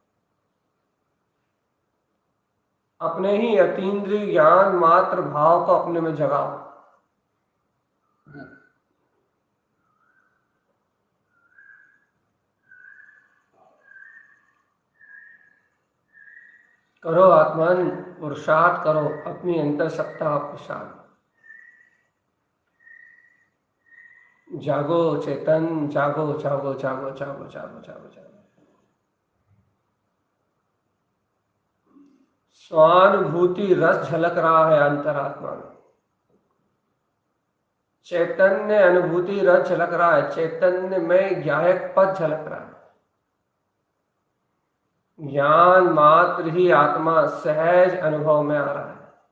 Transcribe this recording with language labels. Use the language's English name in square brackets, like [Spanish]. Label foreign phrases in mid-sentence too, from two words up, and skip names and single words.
[Hindi] अपने ही अतीन्द्रिय ज्ञान मात्र भाव को अपने में जगाओ। करो आत्मन, पुरुषार्थ करो अपनी अंतर सत्ता को शांत। जागो चेतन, जागो जागो जागो जागो जागो जागो जागो। स्वानुभूति रस झलक रहा है अंतरात्मा में। चैतन्य अनुभूति रस झलक रहा है। चैतन्य में ज्ञायक पद झलक रहा है। ज्ञान मात्र ही आत्मा सहज अनुभव में आ रहा है।